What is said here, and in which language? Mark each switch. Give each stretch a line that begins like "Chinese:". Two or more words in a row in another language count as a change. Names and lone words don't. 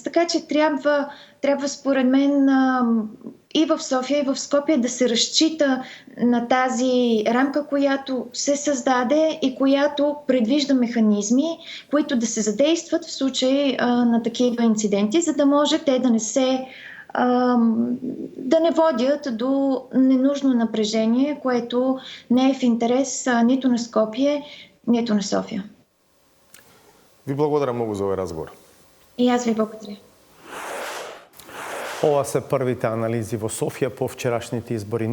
Bulgarian: Така че трябва според мен и в София, и в Скопие да се разчита на тази рамка, която се създаде и която предвижда механизми, които да се задействат в случай на такива инциденти, за да може те да не водят до ненужно напрежение, което не е в интерес нито на Скопие, нито на София.
Macedonian: Ви благодаря много за овој разговор.
Bulgarian: И аз ви благодаря.
Macedonian: Ова се првите анализи во Софија по вчерашните избори.